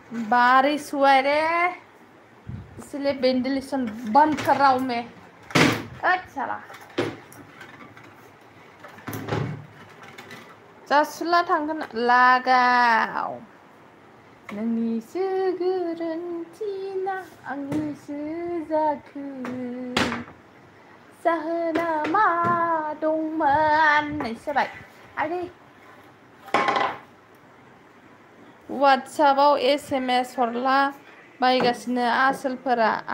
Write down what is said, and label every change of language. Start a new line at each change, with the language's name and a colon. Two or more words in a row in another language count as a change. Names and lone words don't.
Hindi: बारिश हुआ है रे इसलिए वेंटिलेशन बंद कर रहा हूं मैं साला
Bodo: जासुला थांगोन लागाव नोंनिसो गोरोन्थि ना आंनिसो जाखो जाहोना मा दंमोन जाबाय आदै वाट्सएपआव SMS हरला बायगासिनो आसोलफोरा